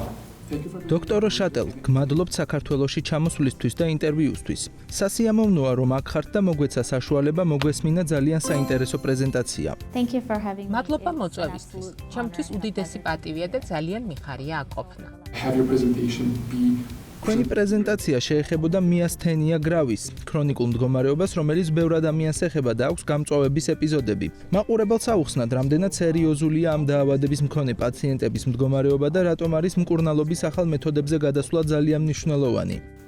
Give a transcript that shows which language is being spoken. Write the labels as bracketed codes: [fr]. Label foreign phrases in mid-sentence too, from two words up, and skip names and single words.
[ka] დოქტორ შატელ, გმადლობთ საქართველოში ჩამოსვლისთვის და ინტერვიუსთვის. სასიამოვნოა, რომ აქ ხართ და მოგვეცა საშუალება მოგვესმინა ძალიან საინტერესო პრეზენტაცია. მადლობა მოწვევისთვის. ჩემთვის უდიდესი პატივია და ძალიან მიხარია აქ ყოფნა. [en] Have your presentation be [ka] თქვენი პრეზენტაცია შეეხებოდა მიასთენია გრავის ქრონიკულ მდგომარეობას, რომელიც ბევრ ადამიანს ეხება და აქვს გამწვავების ეპიზოდები. მაყურებელს აუხსნათ, რამდენად სერიოზულია ამ დაავადების მქონე პაციენტების მდგომარეობა და რატომ არის მკურნალობის ახალ მეთოდებზე გადასვლა ძალიან მნიშვნელოვანი.